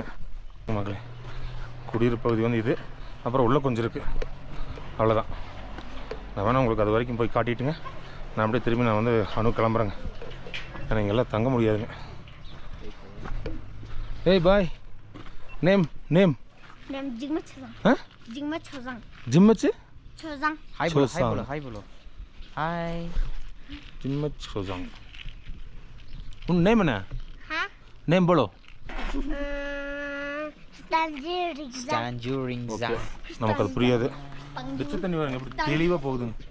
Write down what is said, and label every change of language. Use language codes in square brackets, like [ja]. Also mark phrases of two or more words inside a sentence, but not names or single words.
[ta] மக்களே, குடியிருப்பு பகுதி வந்து இது. அப்புறம் உள்ளே கொஞ்சம் இருக்குது, அவ்வளோதான். நான் வேணால் உங்களுக்கு அது வரைக்கும் போய் காட்டிட்டுங்க. நான் அப்படியே திரும்பி நான் வந்து கிளம்புறேங்க. ஏன்னா இங்கெல்லாம் தங்க முடியாதுங்க. ஏய் பாய், நேம் [hi] जिगमत छोजां हाँ जिगमत छोजां जिम्मत छोजां हाय बोलो हाय बोलो हाय जिम्मत छोजां उन नेम ना हाँ नेम बोलो Tanjuringza [ta] நமக்கு அது புரியாது. பிச்சை தண்ணி பாருங்க எப்படி தெளிவாக போகுதுங்க.